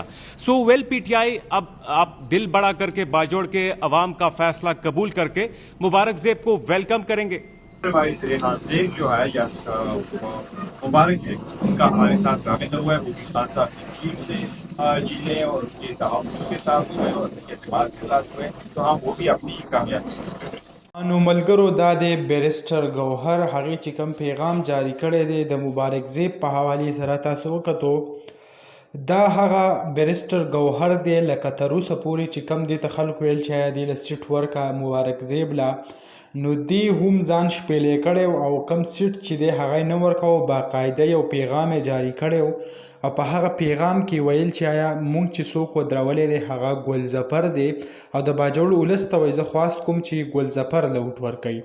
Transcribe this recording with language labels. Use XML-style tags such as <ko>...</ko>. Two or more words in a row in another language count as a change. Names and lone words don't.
<en>so well</en> <ur>پی ٹی آئی، اب آپ دل بڑا کرکے باجوڑ کے عوام کا فیصلہ قبول کرکے مبارک زیب کو ویلکم کریں گے. بھائی ریحان زیب جو ہے یا مبارک زیب، ان کا ہمارے ساتھ رابطہ ہوا ہے. وہ بھی خان صاحب کی سیٹ سے جیتے اور ان کے تحفظ کے ساتھ ہوئے اور ان کے اعتماد کے ساتھ ہوئے، تو ہم وہ بھی اپنی کامیابی.</ur> <ps>نو ملګرو دا د بیرسټر ګوهر هغې چې کوم پیغام جاری کړی دی د مبارک زیب په حوالې سره تاسو وکتو، دا هغه بیرسټر ګوهر دی لکه تر اوسه پورې چې کوم دې ته خلکو ویل چې آیا دې له سیټ ورکه مبارک زیب له، نو دې هم ځان شپېلې کړی او کوم سیټ چې دی هغه یې نه ورکوه، باقاعده یو پیغام یې جاری کړی او په هغه پیغام کې ویل چې آیا مونږ چې څوک ودرولی دی هغه ګل ظفر دی او د باجوړ ولس ته وایي زه خواست کوم چې ګل ظفر له اوټ ورکوي.</ps>